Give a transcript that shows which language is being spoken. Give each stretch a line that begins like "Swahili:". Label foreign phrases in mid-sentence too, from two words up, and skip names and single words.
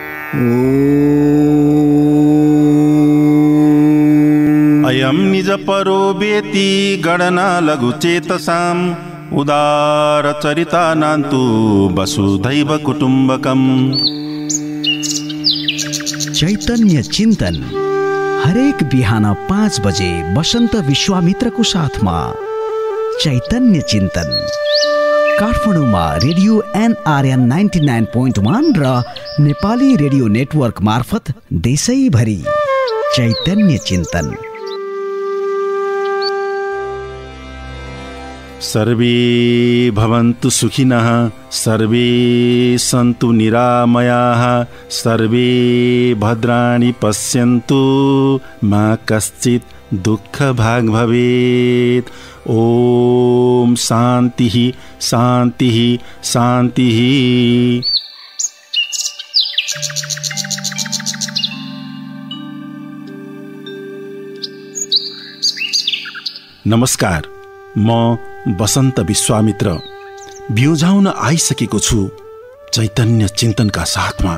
Sanskrit: अयं निज परो वेति गणना लघुचेतसाम् उदारचरितानान्तु वसुधैव कुटुम्बकम्।
Nepali: चैतन्य चिन्तन हरेक बिहान 5 बजे वसन्त विश्वामित्रको साथमा। चैतन्य चिन्तन काठमाडौँमा रेडियो NRN 99.1 र नेपाली रेडियो नेटवर्क मार्फत देशैभरि। चैतन्य चिन्तन।
Sanskrit: सर्वे भवन्तु सुखिनः, सर्वे सन्तु निरामयाः, सर्वे भद्राणि पश्यन्तु, मा कश्चित् दुःखभाग् भवेत्। ओम शान्तिः शान्तिः शान्तिः।
Nepali: नमस्कार, म वसन्त विश्वामित्र बिउझाउन आइसकेको छु चैतन्य चिन्तनका साथमा।